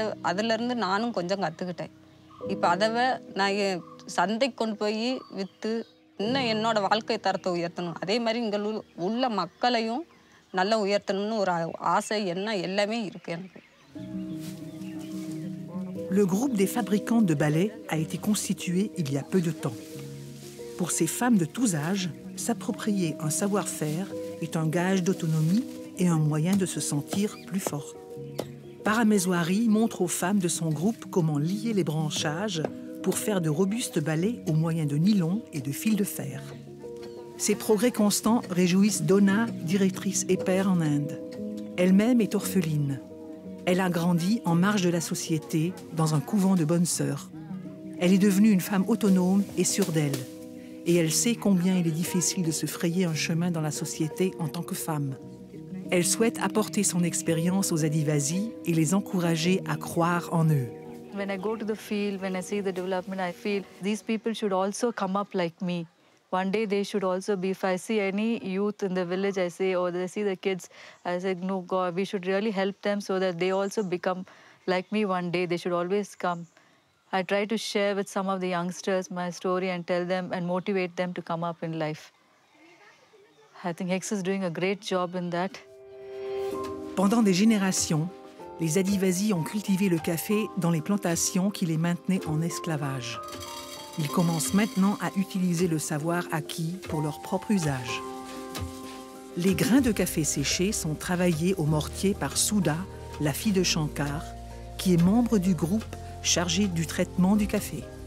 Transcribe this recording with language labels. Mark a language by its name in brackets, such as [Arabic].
[Tamil] அதுலேருந்து நானும் கொஞ்சம் கற்றுக்கிட்டேன். இப்போ அதவை நான் சந்தைக்கு கொண்டு போய் விற்று இன்னும் என்னோடய வாழ்க்கை தரத்தை உயர்த்தணும். அதே மாதிரி இங்கே உள்ள மக்களையும் நல்லா உயர்த்தணும்னு ஒரு ஆசை என்ன எல்லாமே இருக்குது எனக்கு. [French] Le groupe des fabricantes de balais a été constitué il y a peu de temps. Pour ces femmes de tous âges, s'approprier un savoir-faire est un gage d'autonomie et un moyen de se sentir plus fort. Paramezouari montre aux femmes de son groupe comment lier les branchages pour faire de robustes balais au moyen de nylon et de fil de fer. Ces progrès constants réjouissent Donna, directrice épère en Inde. Elle-même est orpheline. Elle a grandi en marge de la société dans un couvent de bonnes sœurs. Elle est devenue une femme autonome et sûre d'elle. Et elle sait combien il est difficile de se frayer un chemin dans la société en tant que femme. Elle souhaite apporter son expérience aux Adivasi et les encourager à croire en eux. [English] When I go to the field, when I see the development, I feel these people should also come up like me. One day they should also be, if I see any youth in the village, I say, or I see the kids, I say, no, God, we should really help them so that they also become like me one day. They should always come. I try to share with some of the youngsters my story and tell them and motivate them to come up in life. I think Hex is doing a great job in that. [French] Pendant des générations, les Adivasi ont cultivé le café dans les plantations qui les maintenaient en esclavage. Ils commencent maintenant à utiliser le savoir acquis pour leur propre usage. Les grains de café séchés sont travaillés au mortier par Souda, la fille de Shankar, qui est membre du groupe chargé du traitement du café.